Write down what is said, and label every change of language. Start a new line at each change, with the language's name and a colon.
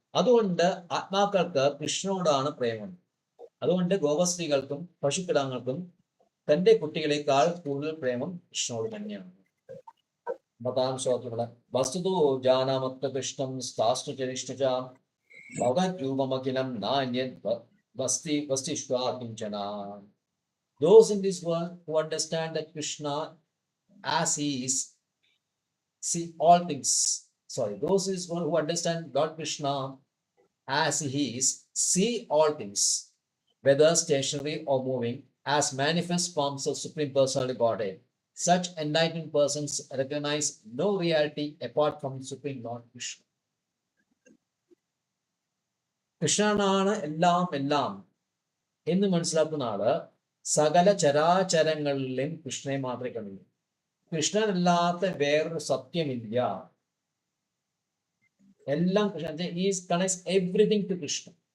Malayalam: അതുകൊണ്ട് ആത്മാക്കൾക്ക് കൃഷ്ണനോടാണ് പ്രേമം. അതുകൊണ്ട് ഗോപസ്ത്രീകൾക്കും പശുക്കിടാങ്ങൾക്കും തന്റെ കുട്ടികളെക്കാൾ കൂടുതൽ പ്രേമം കൃഷ്ണനോട് തന്നെയാണ്.
Sanskrit: മതാംശോത്തുള്ള വസ്തുതോ ജാനാമത്ത കൃഷ്ണം സ്ഥാഷ്ടുചരിഷ്ഠ ഭഗവദ്രൂപമഖിലം നാന്യത് വസ്തിഷ്വാ കിഞ്ചന.
English: Those in this world who understand that Krishna as he is, see all things. Sorry, those in this world who understand Lord Krishna as he is, see all things, whether stationary or moving, as manifest forms of Supreme Personality Godhead. Such enlightened persons recognize no reality apart from Supreme Lord Krishna.
Malayalam: കൃഷ്ണനാണ് എല്ലാം എന്ന് മനസ്സിലാക്കുന്ന ആള് സകല ചരാചരങ്ങളിലും കൃഷ്ണനെ മാത്രമേ കണ്ടുള്ളൂ. കൃഷ്ണനല്ലാത്ത വേറൊരു സത്യമില്ല. എല്ലാം Krishnan,
English: Is connects everything to Krishna.